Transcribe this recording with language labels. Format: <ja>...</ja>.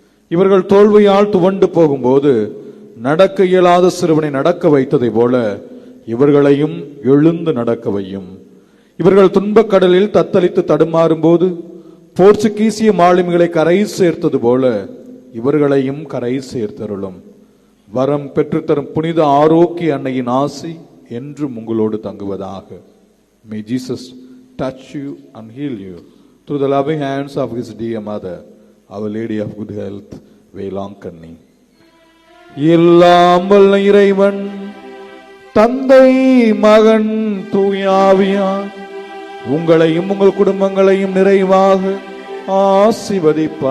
<ta>இவர்கள் தோல்வியால் துவண்டு போகும்போது நடக்க இயலாத சிறுவனை நடக்க வைத்ததை போல இவர்களையும் எழுந்து நடக்க வையும். இவர்கள் துன்பக் கடலில் தத்தளித்து தடுமாறும் போது போர்ச்சுகீசிய மாலுமிகளை கரை சேர்த்தது போல இவர்களையும் கரை சேர்த்தருளும். வரம் பெற்றுத்தரும் புனித ஆரோக்கிய அன்னையின் ஆசி என்றும் உங்களோடு தங்குவதாக.</ta> <en>May Jesus touch you and heal you through the loving hands of his dear mother, Our Lady of Good Health, Velankanni.</en> <ta>எல்லாம் வல்ல இறைவன் தந்தை மகன் தூயாவியார் உங்களையும் உங்கள் குடும்பங்களையும் நிறைவாக ஆசீர்வதிப்பாராக.</ta>